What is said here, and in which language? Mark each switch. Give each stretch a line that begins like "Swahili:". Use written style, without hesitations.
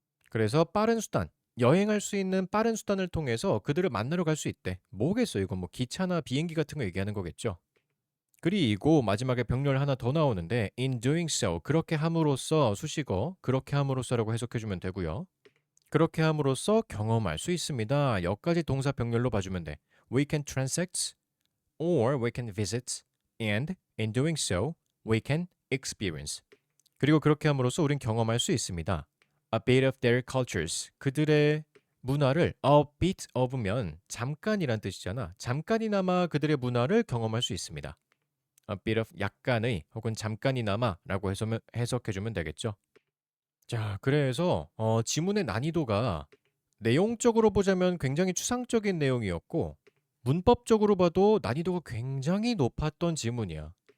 Korean: 그래서 빠른 수단, 여행할 수 있는 빠른 수단을 통해서 그들을 만나러 갈 수 있대. 뭐겠어? 이건 뭐 기차나 비행기 같은 거 얘기하는 거겠죠. 그리고 마지막에 병렬 하나 더 나오는데
English: in doing so,
Korean: 그렇게 함으로써 수식어 그렇게 함으로써라고 해석해주면 되고요. 그렇게 함으로써 경험할 수 있습니다. 여기까지 동사 병렬로 봐주면 돼.
English: We can transact or we can visit and in doing so we can experience.
Korean: 그리고 그렇게 함으로써 우린 경험할 수 있습니다.
English: A bit of their cultures,
Korean: 그들의 문화를 a bit of면 잠깐이란 뜻이잖아. 잠깐이나마 그들의 문화를 경험할 수 있습니다. A bit of 약간의 혹은 잠깐이나마 라고 해석해주면 되겠죠. 자, 그래서 지문의 난이도가 내용적으로 보자면 굉장히 추상적인 내용이었고 문법적으로 봐도 난이도가 굉장히 높았던 지문이야.